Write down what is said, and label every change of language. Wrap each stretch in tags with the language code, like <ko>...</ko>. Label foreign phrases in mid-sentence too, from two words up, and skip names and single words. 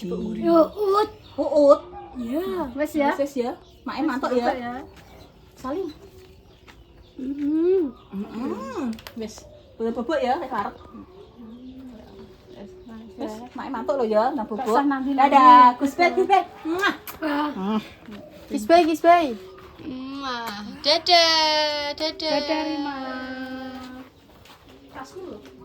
<jv>Uut. Uut. Ya. Wis ya. Wis ya. Mak mantuk ya. Ya. Salim. Wis, boleh bubuk ya, wis arep. Wis, mak mantuk lho ya, nang bubuk.</jv> <id>Pesan nanti lagi.</id> <jv>Dadah, Gus Bet, Gus Bet. Muah.</jv> <en>Kiss bye, kiss bye.</en> <jv>Dadah. Dadah. Dadah Rima. Kasmu lho.</jv>